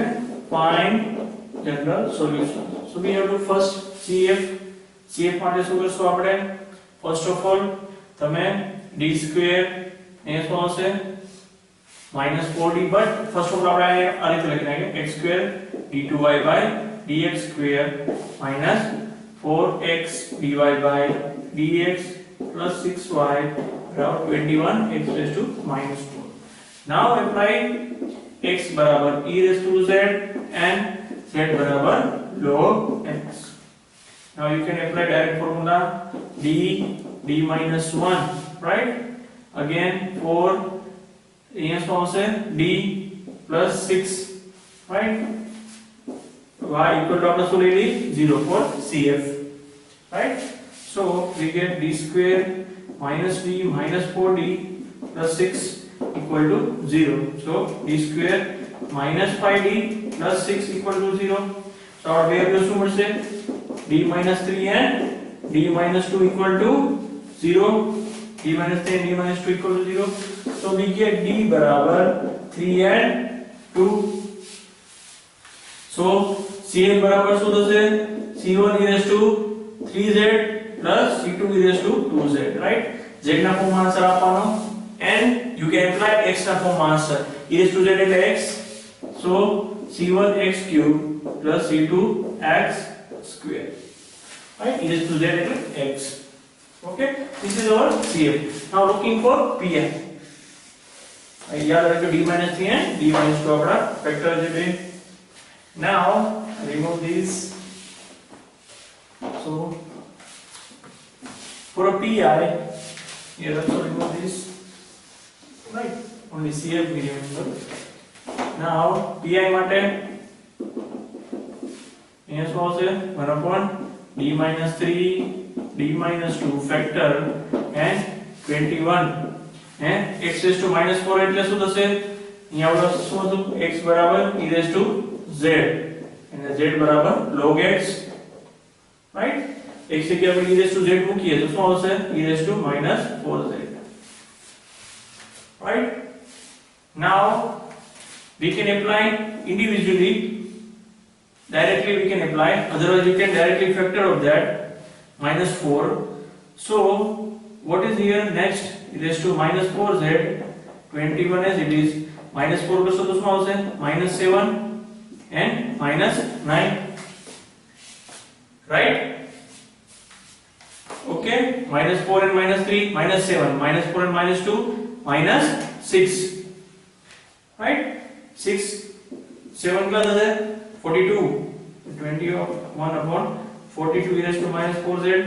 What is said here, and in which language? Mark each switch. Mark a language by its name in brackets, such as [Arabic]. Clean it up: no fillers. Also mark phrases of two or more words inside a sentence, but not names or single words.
[English] Find general solution. So we have to first CF [Gujarati] માટે શું કરશું આપણે? [English] First of all તમે d square [Gujarati] એ શું આવશે [English] minus 4d, but first of all [Gujarati] આપણે આ રીતે લખી નાખીએ [English] x square d2y by dx square minus 4x dy by dx plus 6y around 21 x raised to minus 4. Now apply x बराबर e raised to z and z बराबर log x. Now you can apply direct formula d minus 1, right? Again 4 यहाँ [Gujarati] શું આવશે [English] d plus 6, right? y equal to [Gujarati] આપણે શું લઈ લઈએ [English] 0 for CF, right? So we get d square minus d minus 4d plus 6 equal to 0. So d square minus 5d plus 6 equal to 0. So our value [Gujarati] શું મળશે [English] d minus 3 and d minus 2 equal to 0. d minus 3 and d minus 2 equal to 0. So we get d बराबर 3 and 2. So CF बराबर [Gujarati] શું થશે [English] c1 e raised to 3z plus c2 e raised to 2z, right? z [Gujarati] ના ફોર્મ આન્સર આપવાનો [English] and you can apply x [Gujarati] ના ફોર્મ આન્સર [English] e raised to z એટલે x. So c1 x cube plus c2 x square, right? e raised to z એટલે x. Okay, this is our CF. Now looking for PI. [Hindi] याद रखो [English] d minus 3 and d minus 2 [Hindi] अपना factor है. [English] Now remove these. So for a PI, here also remove this. Right? Only CF we remember. Now PI [Gujarati] માટે અહીંયા શું આવશે [English] 1 upon d minus 3 d minus 2 factor and 21 and x raised to minus 4 [Gujarati] એટલે શું થશે અહીંયા આવડે શું હતું [English] x બરાબર e raised to z અને z બરાબર log x, right? x [Gujarati] જગ્યાએ આપણે [English] e raised to z [Gujarati] મૂકીએ તો શું આવશે [English] e raised to minus 4z, right? Now we can apply individually, directly we can apply, otherwise we can directly factor of that minus 4. So what is here next? e raised to minus 4z, 21 as it is, minus 4 [Gujarati] કરશો તો શું આવશે [English] minus 7 and minus 9, right? Okay, minus 4 and minus 3 minus 7, minus 4 and minus 2 minus 6, right? 6 7 plus is 42, 21 upon 42 e raised to minus 4z.